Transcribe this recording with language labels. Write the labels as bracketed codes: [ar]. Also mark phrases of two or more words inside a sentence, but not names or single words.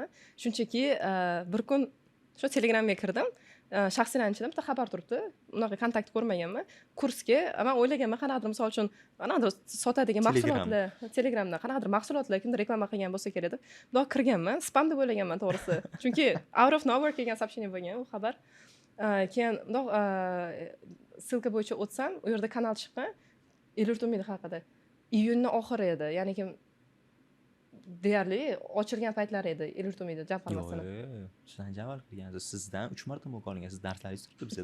[uz] Shunchaki bir kun shu Telegramga kirdim. Shaxsiylarning ichida bitta xabar turibdi. Unaqa kontakt ko'rmaganman. Kursga men o'ylaganman, qanaqadir misol uchun qanaqadir sotadigan mahsulotlar, Telegramda qanaqadir mahsulotlar kimdir reklama qilgan bo'lsa kerak deb. Bundoq kirganman, spam deb o'ylaganman to'g'risi. Chunki [en] out of nowhere [uz] kelgan сообщение bo'lgan u xabar. Keyin bundoq ssilka bo'yicha o'tsam, u yerda kanal chiqqan. Elort umidi haqida. Iyunning oxiri edi. Ya'ni kim deyarli ochilgan paytlar edi Elort umidi jamg'armasini. Yo'q, sizdan javol qilgansiz. Sizdan 3 marta o'qib olingan. Siz darslaringiz turibdi bizda.